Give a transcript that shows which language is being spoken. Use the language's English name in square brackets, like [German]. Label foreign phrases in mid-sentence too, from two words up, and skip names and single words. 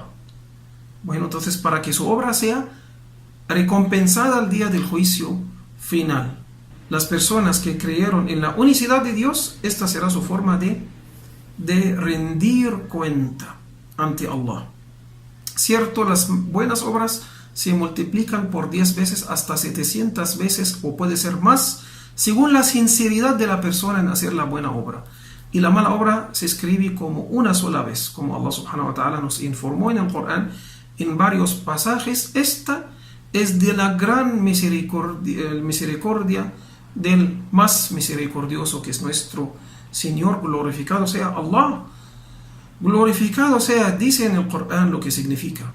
[Spanish] Bueno, entonces para que su obra sea recompensada al día del juicio final, las personas que creyeron en la unicidad de Dios, esta será su forma de rendir cuenta ante Allah. Cierto, las buenas obras se multiplican por 10 veces hasta 700 veces o puede ser más, según la sinceridad de la persona en hacer la buena obra. Y la mala obra se escribe como una sola vez, como [Arabic] الله سبحانه وتعالى [Spanish] nos informó en el Corán en varios pasajes. Esta es de la gran misericordia del más misericordioso, que es nuestro Señor, glorificado sea Allah. Glorificado sea, dice en el Corán lo que significa.